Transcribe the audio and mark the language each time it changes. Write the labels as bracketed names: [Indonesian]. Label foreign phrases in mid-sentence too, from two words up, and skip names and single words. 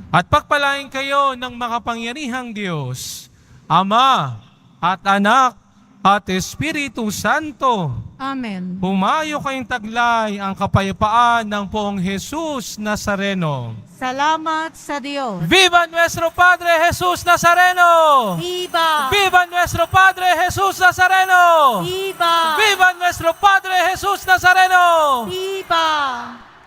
[Filipino] At pagpalain kayo ng makapangyarihang Diyos, Ama at Anak at Espiritu Santo. Amen. Humayo kayong taglay ang kapayapaan ng poong Jesus Nazareno. Salamat sa Diyos. [Spanish] Viva nuestro Padre Jesus Nazareno! Viva! Viva nuestro Padre Jesus Nazareno! Viva! Viva nuestro Padre Jesus Nazareno! Viva!